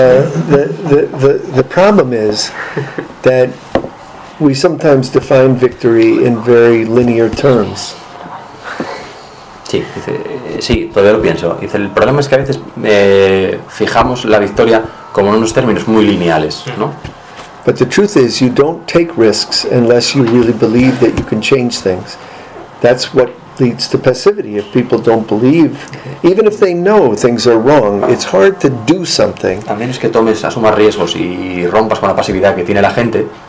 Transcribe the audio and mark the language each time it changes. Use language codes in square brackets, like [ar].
[en] The problem is that we sometimes define victory in very linear terms. [es] Sí, dice, sí, todavía lo pienso. Dice, el problema es que a veces fijamos la victoria como en unos términos muy lineales, ¿no? [en] But the truth is, you don't take risks unless you really believe that you can change things. That's what leads to passivity. If people don't believe, even if they know things are wrong, it's hard to do something. [es] A menos que tomes, asumas riesgos y rompas con la pasividad que tiene la gente,